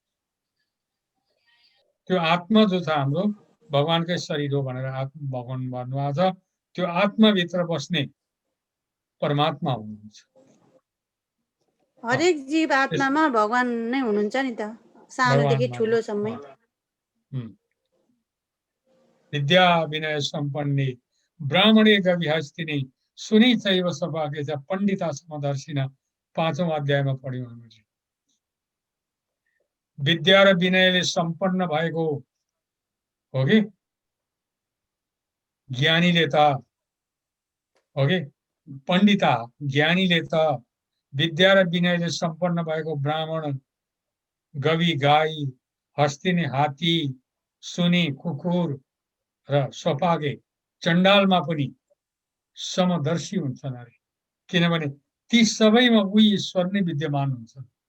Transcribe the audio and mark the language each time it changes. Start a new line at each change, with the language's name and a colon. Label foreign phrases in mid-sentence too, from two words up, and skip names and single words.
Nepali: त्यो आत्मा जो छ हाम्रो भगवानकै शरीर हो भनेर भगवान भन्नुभएको छ। त्यो आत्माभित्र बस्ने परमात्मा हुनुहुन्छ। हरेक जीव आत्मामा भगवान नै हुनुहुन्छ नि त, सानोदेखि ठुलोसम्मै।
Sanskrit: विद्या विनय सम्पन्ने ब्राह्मणे गविहस्तिनी सुनि चैव सभागे च पण्डिता समदर्शिना
Nepali: 5औं अध्यायमा पढ्यौं हामीले। विद्या र विनयले सम्पन्न भएको हो कि ज्ञानीले त ओके, पण्डिता ज्ञानीले त विद्या र विनयले सम्पन्न भएको ब्राह्मण, गवि गाई, हस्तिनी हात्ती, सुनी कुकुर र स्वपागे चण्डालमा पनि समदर्शी हुन्छन् अरे, किनभने ती सबैमा उही ईश्वर नै विद्यमान हुन्छन्।